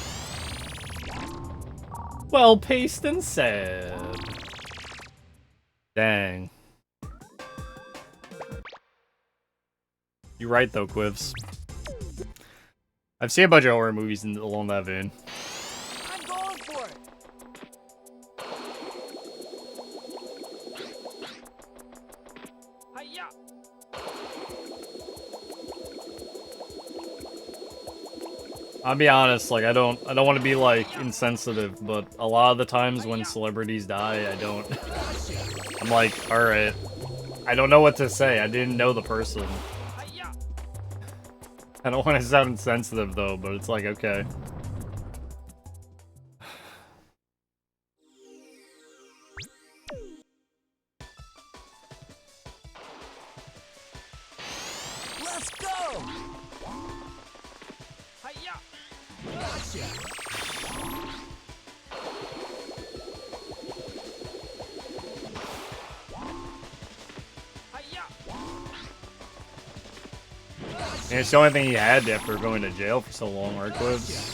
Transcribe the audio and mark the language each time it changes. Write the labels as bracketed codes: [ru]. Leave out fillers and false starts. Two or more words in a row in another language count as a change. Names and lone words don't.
[en] Well paced and sad. Dang. You're right though, Quivs. I've seen a bunch of horror movies along that vein. I'm going for it. Hi-ya. I'll be honest, like I don't want to be like insensitive, but a lot of the times when celebrities die, I'm like, all right, I don't know what to say. I didn't know the person. I don't want to sound insensitive though, but it's like, okay. Let's go. Hi-ya. And it's the only thing he had after going to jail for so long, right, Quibs?